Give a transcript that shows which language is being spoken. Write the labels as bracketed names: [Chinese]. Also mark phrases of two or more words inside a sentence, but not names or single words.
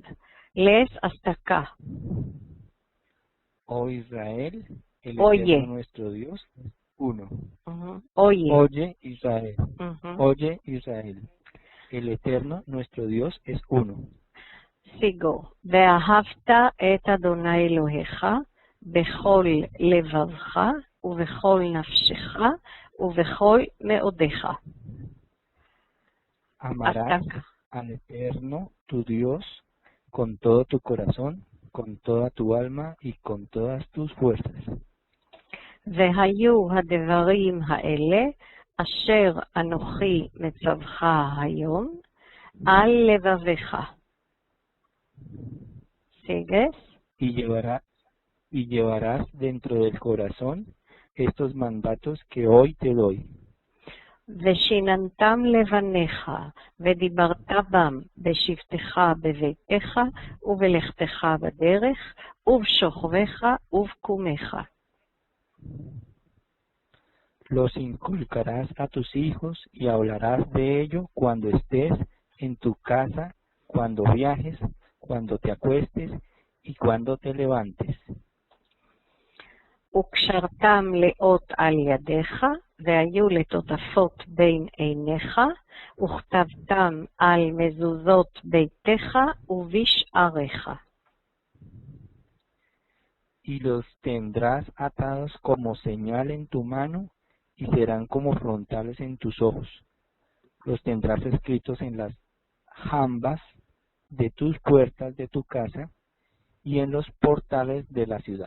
[Spanish] Lees hasta acá. Oh Israel, el Oye. Eterno nuestro Dios, uno. Oye. Oye Israel, oye Israel, el Eterno nuestro Dios es uno. Sigo. [Hebrew] ואהבת את אדוני אלהיך בכל לבבך, ובכל נפשך ובכל מאודיך. [Spanish] Amarás al Eterno, tu Dios, con todo tu corazón, con toda tu alma y con todas tus fuerzas. [Hebrew] והיו הדברים האלה אשר אנוכי מצווך היום על לבביך. [Spanish] ¿Sigues? Y llevarás dentro del corazón estos mandatos que hoy te doy. [Hebrew] ושיננתם לבניך, ודיברת בם בשבתך בביתך, ובלכתך בדרך, ובשוכבך ובקומך. [Spanish] Los inculcarás a tus hijos y hablarás de ello cuando estés en tu casa, cuando viajes, cuando te acuestes y cuando te levantes. [Hebrew] וקשרתם לאות על ידיך, והיו לטוטפות בין עיניך, וכתבתם על מזוזות ביתך ובשעריך. [Spanish] Y los tendrás atados como señal en tu mano y serán como frontales en tus ojos. Los tendrás escritos en las jambas de tus puertas de tu casa y en los portales de la ciudad.